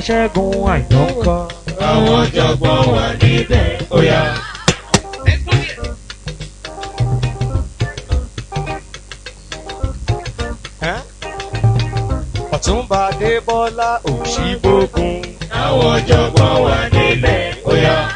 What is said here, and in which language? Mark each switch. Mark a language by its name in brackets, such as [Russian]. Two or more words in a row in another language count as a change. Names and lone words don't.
[Yoruba] Ṣẹ́gun Àìná ń kọ́ àwọn ọ̀jọ̀gbọ́n wà níbẹ̀. Oya. [English] Let's go there. [Yoruba] Ọ̀túnba Débọ́lá Òṣìbògùn àwọn ọ̀jọ̀gbọ́n wà níbẹ̀. Oya.